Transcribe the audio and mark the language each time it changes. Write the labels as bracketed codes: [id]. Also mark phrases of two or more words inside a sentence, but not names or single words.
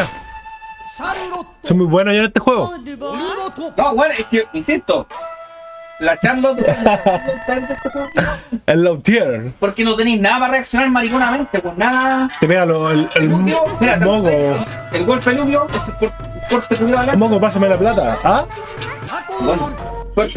[ja] シャルロッ [es] Soy muy bueno yo en este juego. [ja] トお見事 [es] No, bueno, es que, insisto, la Charlotte El low tier. porque no tenéis nada para reaccionar mariconamente, pues nada. Te pega el Mira, moco. el golpe lluvio es el corte cuidado El adelante. moco, pásame la plata. ¿Ah? [ja] 過去 [es] Bueno, [ja] の [es] fuerte.